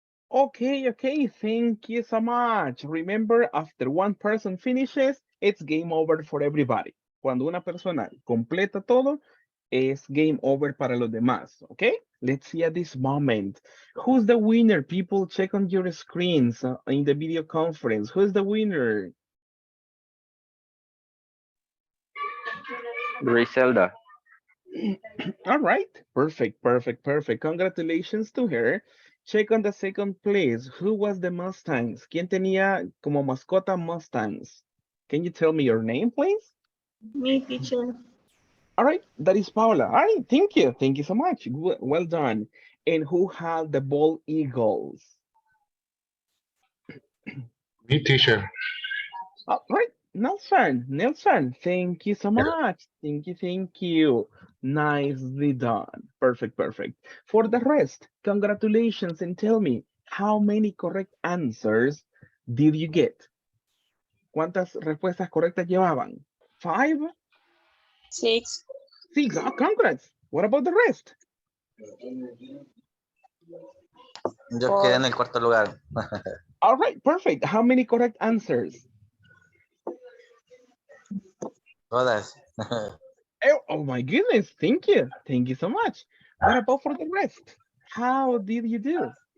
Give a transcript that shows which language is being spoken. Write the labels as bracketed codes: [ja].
[en] Okay, thank you so much. Remember, after one person finishes, it's game over for everybody. [es] Cuando una persona completa todo, es game over para los demás, okay? [en] Let's see at this moment. Who's the winner? People, check on your screens in the video conference. Who's the winner? Griselda. All right, perfect. Congratulations to her. Check on the second place. Who was the Mustangs? [es] ¿Quién tenía como mascota Mustangs? [en] Can you tell me your name, please? Me, teacher. All right, that is Paula. All right, thank you. Thank you so much. Well done. And who had the bald eagles? Me, teacher. All right, Nelson, thank you so much. Thank you. Nicely done. Perfect. For the rest, congratulations and tell me, how many correct answers did you get? [es] ¿Cuántas respuestas correctas llevaban? [en] 5? 6. 6. Oh, congrats. What about the rest? [es] Yo quedé en el cuarto lugar. [en] All right, perfect. How many correct answers? [es] Todas. [en] Oh my goodness, thank you. Thank you so much. What about for the rest? How did you do?